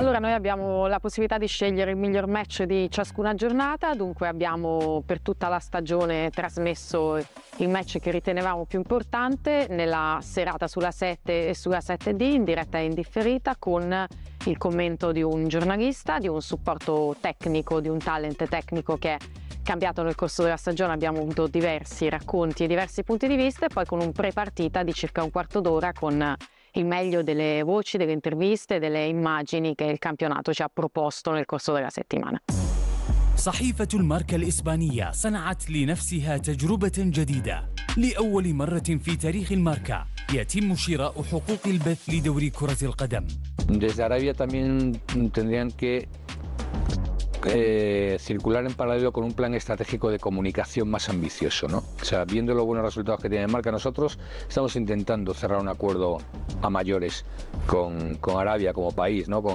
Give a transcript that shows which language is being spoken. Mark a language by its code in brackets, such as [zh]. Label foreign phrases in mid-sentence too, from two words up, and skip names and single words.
[it] Allora noi abbiamo la possibilità di scegliere il miglior match di ciascuna giornata, dunque abbiamo per tutta la stagione trasmesso il match che ritenevamo più importante nella serata sulla 7 e sulla 7D in diretta e indifferita con il commento di un giornalista, di un supporto tecnico, di un talent tecnico che è cambiato nel corso della stagione. Abbiamo avuto diversi racconti e diversi punti di vista e poi con un pre-partita di circa un quarto d'ora con il meglio delle voci, delle interviste, delle immagini che il campionato ci ha proposto nel corso della settimana. [ar] صحيفة الماركا الإسبانية صنعت لنفسها تجربة جديدة. لأول مرة في تاريخ الماركا يتم شراء حقوق البث لدوري كرة القدم. [es] Desde Arabia también tendrían que circular en paralelo con un plan estratégico de comunicación más ambicioso, ¿no? O sea, viendo los buenos resultados que tiene Marca, nosotros estamos intentando cerrar un acuerdo a mayores con Arabia como país, ¿no?